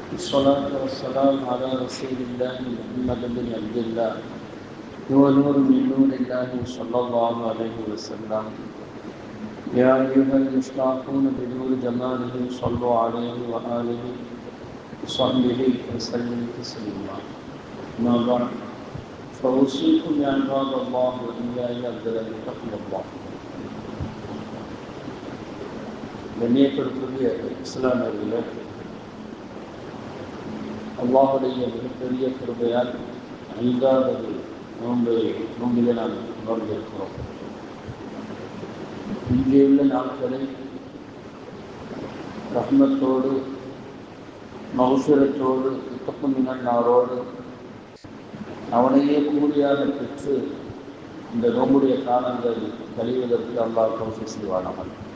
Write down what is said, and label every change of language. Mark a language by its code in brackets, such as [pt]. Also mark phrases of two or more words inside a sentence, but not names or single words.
[ar] الصلاة والسلام على رسول الله محمد بن عبد الله ونور من نور الله صلى الله عليه وسلم. يا أيها المشتاقون بنور جماله صلوا عليه وآله وصحبه وسلم تسليما. أما بعد فأوصيكم يا عباد الله وإياي بتقوى الله. [ta] கண்ணியத்திற்குரிய இஸ்லாமியர்களே, அல்லாஹுடைய மிகப்பெரிய கிருபையால் 5வது நோம்பிலே நாம் நோக்கியிருக்கிறோம். இங்கே உள்ள நாட்களை ரஹ்மத்தோடு மௌஃபிரத்தோடு இத்தப்புமினாரோடு அவனையே கூலியாக பெற்று இந்த நோம்புடைய காலங்கள் கழிவதற்கு அல்லாஹ் தௌஃபீக் செய்வானாக.